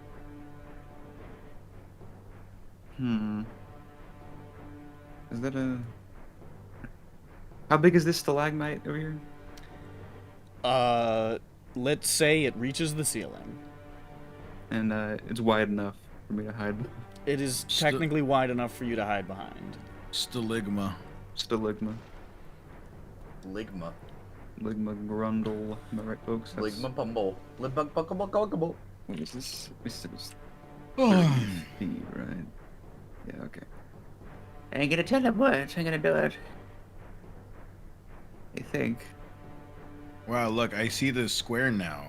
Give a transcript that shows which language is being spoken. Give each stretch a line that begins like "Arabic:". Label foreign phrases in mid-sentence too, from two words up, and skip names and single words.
English: Is that a... How big is this stalagmite over here? Let's say it reaches the ceiling. And it's wide enough for me to hide. It is technically wide enough for you to hide behind. Staligma. Staligma. Ligma. Ligma grundle. Am I right, folks? That's- Ligma pumble. Ligma. What is this? This is Oh. 30 feet, right? Yeah, okay. I ain't gonna tell him what. I'm gonna do it. I think. Wow, look, I see the square now.